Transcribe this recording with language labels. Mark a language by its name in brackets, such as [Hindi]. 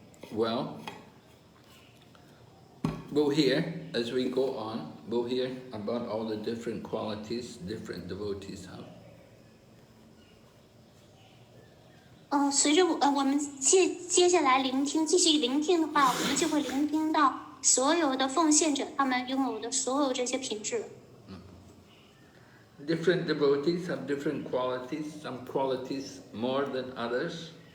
[English] Well, we'll hear as we go on, we'll hear about all the different qualities different devotees have. [Chinese] 随着我们接下来继续聆听的话，我们就会聆听到所有的奉献者他们拥有的所有这些品质。 [English] Different devotees have different qualities, some qualities more than others.